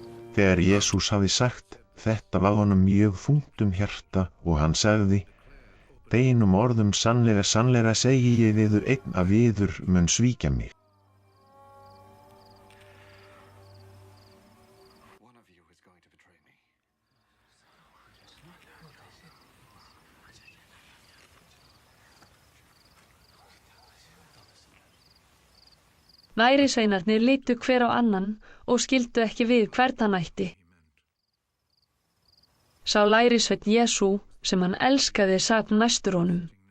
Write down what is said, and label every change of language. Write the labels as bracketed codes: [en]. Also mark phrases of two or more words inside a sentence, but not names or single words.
[is] Þegar Jesús hafði sagt þetta var honum mjög þungt hjarta og hann sagði: Beinum orðum sannlega, sannlega segi ég yður, einn af yður mun svíkja mig. [en] One of you is going to betray me. [is] Lærisveinarnir litu hver á annan og skildu ekki við hvern hann ætti. Sá lærisveinn Jesú sem hann elskaði sat næstur honum.